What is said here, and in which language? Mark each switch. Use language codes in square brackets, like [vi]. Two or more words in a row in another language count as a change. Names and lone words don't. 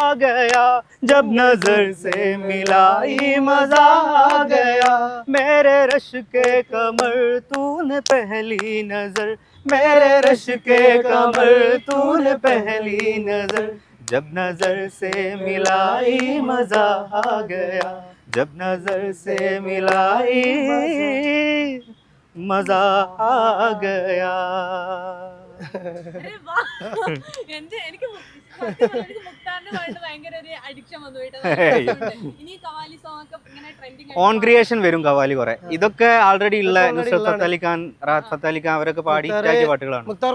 [ur] گیا، جب نظر سے ملائی مزا آ گیا، میرے رش کے کمل تو نے پہلی نظر، میرے رش کے کمل تو نے پہلی نظر، جب نظر سے ملائی مزا آ گیا، جب نظر سے ملائی مزا آ گیا. [ml] എനിക്ക് [en] own creation [ml] വരും കവാലി കുറെ. ഇതൊക്കെ ആൾറെഡി ഉള്ള നുസ്രത്ത് ഫത്തഹ് അലി ഖാൻ, റാഹത്ത് ഫത്തഹ് അലി ഖാൻ അവരൊക്കെ പാടിയിട്ടാക്കിയ പാട്ടുകളാണ്.